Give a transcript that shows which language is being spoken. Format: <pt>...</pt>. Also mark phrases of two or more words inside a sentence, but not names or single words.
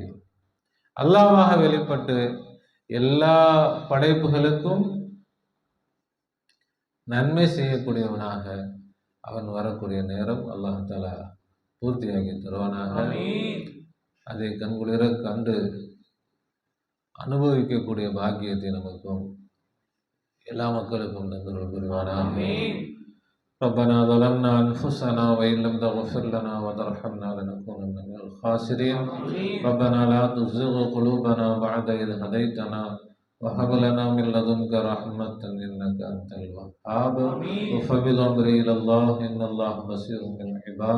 <ta>அல்லாவாக வெளிப்பட்டு எல்லா படைப்புகளுக்கும் நன்மை செய்யக்கூடியவனாக அவன் வரக்கூடிய நேரம்</ta> <ar>الله تعالى</ar> <ta>பூர்த்தியாகி தருவானாக. அதை கண்குளிர கண்டு அனுபவிக்கக்கூடிய பாக்கியத்தை நமக்கும் எல்லா மக்களுக்கும் தந்தருள் புரிவானாக.</ta> <ar>ربنا ظلمنا أنفسنا وإن لم تغفر لنا وترحمنا لنكونن من الخاسرين. ربنا لا تزغ قلوبنا بعد إذ هديتنا وهب لنا من لدنك رحمة إنك أنت الوهاب. وفوض أمري إلى الله إن الله بصير بالعباد.</ar>